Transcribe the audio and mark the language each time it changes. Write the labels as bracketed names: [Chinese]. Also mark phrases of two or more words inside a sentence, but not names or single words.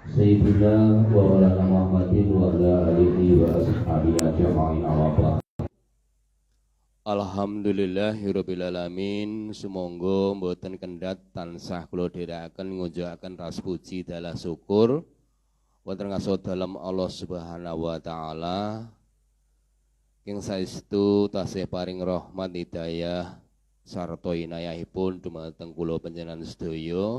[Arabic] سيدنا ومولانا محمد وعلى آله وأصحابه أجمعين وبعد. الحمد لله رب العالمين. [Javanese] Sumangga mboten kendhat tansah kula dherekaken ngujukaken ras puji dalah syukur wonten ngaso dalem [Arabic] الله سبحانه وتعالى [Javanese] ing saestu tasih paring rahmat hidayah sarta inayahipun dumateng kula panjenengan sedaya.